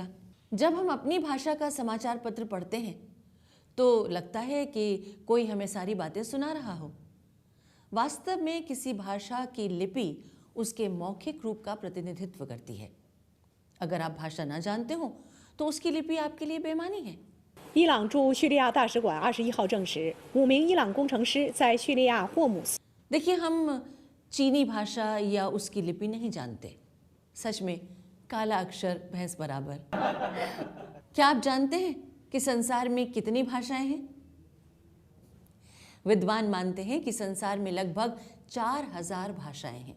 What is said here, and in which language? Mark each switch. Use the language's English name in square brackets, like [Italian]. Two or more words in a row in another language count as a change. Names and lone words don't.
[Hindi] जब हम अपनी भाषा का समाचार पत्र पढ़ते हैं तो लगता है कि कोई हमें सारी बातें सुना रहा हो। वास्तव में किसी भाषा की लिपि उसके मौखिक रूप का प्रतिनिधित्व करती है। अगर आप भाषा ना जानते हो तो उसकी लिपि आपके लिए बेमानी है। [Chinese] 伊朗驻叙利亚大使馆21号证实，5名伊朗工程师在叙利亚霍姆斯。 [Hindi] देखिए, हम चीनी भाषा या उसकी लिपि नहीं जानते। सच में काला अक्षर भैंस बराबर। क्या आप जानते हैं कि संसार में कितनी भाषाएं हैं? विद्वान मानते हैं कि संसार में लगभग 4000 भाषाएं हैं।